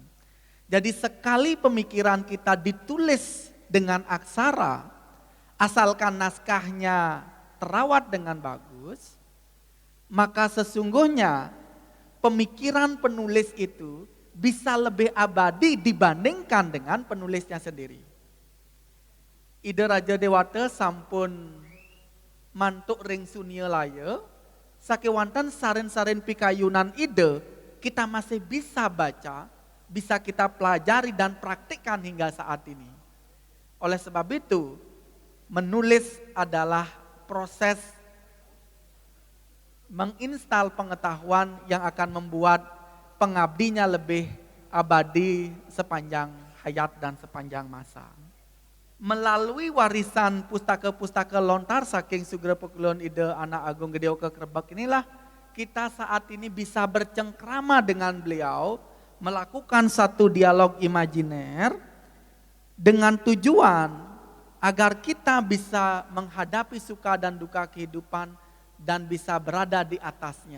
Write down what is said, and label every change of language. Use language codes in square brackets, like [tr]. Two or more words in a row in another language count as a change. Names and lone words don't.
[id] Jadi sekali pemikiran kita ditulis dengan aksara, asalkan naskahnya terawat dengan bagus, maka sesungguhnya pemikiran penulis itu bisa lebih abadi dibandingkan dengan penulisnya sendiri. [ban] Ide Raja Dewata sampun mantuk ring sunia laya, sakewanten saren-saren pikayunan ide [id] kita masih bisa baca, bisa kita pelajari dan praktikkan hingga saat ini. Oleh sebab itu, menulis adalah proses menginstal pengetahuan yang akan membuat pengabdinya lebih abadi sepanjang hayat dan sepanjang masa. Melalui warisan pustaka-pustaka lontar saking Sugro Pekulun ide Anak Agung Gede Oke Krebek inilah kita saat ini bisa bercengkrama dengan beliau, melakukan satu dialog imajiner dengan tujuan agar kita bisa menghadapi suka dan duka kehidupan dan bisa berada di atasnya.